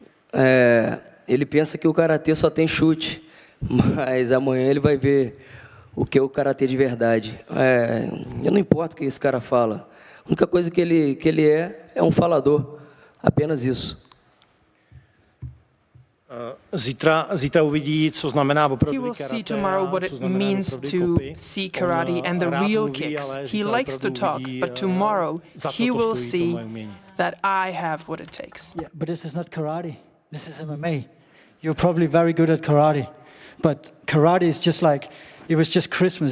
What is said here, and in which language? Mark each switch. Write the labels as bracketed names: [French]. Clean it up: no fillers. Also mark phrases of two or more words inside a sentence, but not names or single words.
[Portuguese] Ele pensa que o karatê só tem chute, mas amanhã ele vai ver o que é o karatê de verdade. Eu não importo o que esse cara fala. A única coisa que ele é um falador. Apenas isso. [Czech] Zítra uvidí, co znamená [English] He [Czech] opravdu [English] will [Czech] karate. [English] see tomorrow what it means to see karate and the real kicks. He likes to talk, but tomorrow he will see that I have what it takes. Yeah, but this is not karate. This is MMA. You're probably very good at karate, but karate is just like, it was just Christmas.